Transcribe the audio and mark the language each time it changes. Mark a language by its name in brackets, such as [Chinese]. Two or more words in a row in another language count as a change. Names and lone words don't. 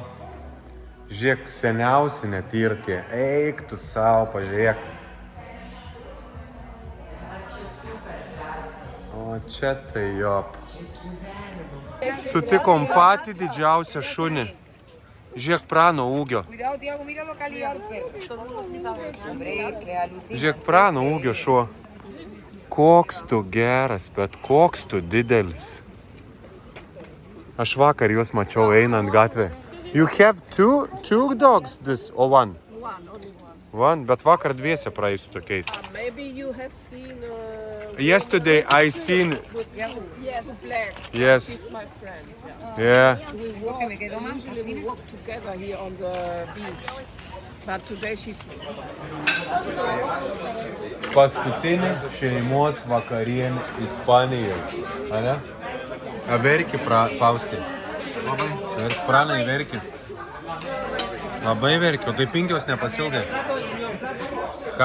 [Lithuanian] Žiūrėk, seniausi net ir tie. Eik tu savo, pažiūrėk. O čia tai jop. Sutikom patį didžiausią šunį. Žiūrėk, Prano ūgio. [Spanish] Cuidado, Tiago, mira la calidad del perro. Hombre, que alucina. [Lithuanian] Žiūrėk, Prano ūgio šuo. Koks tu geras, bet koks tu didelis. Aš vakar juos mačiau einant gatvę. [English] You have two dogs, this, or one? One, [Lithuanian] bet vakar dviese praeisiu tokiais. [English] Maybe you have seen... Yesterday I seen... Yes. Yes. She's my friend. Yeah. [Spanish] Que me quedo más. [English] Usually we walk together here on the beach. But today she's... [Lithuanian] Paskutinė šeimos vakarienė Ispanijoje. Ane? A verki, Faustai? Labai. Pranai verki. Labai verki, o tai 5 nepasilgai. Ką?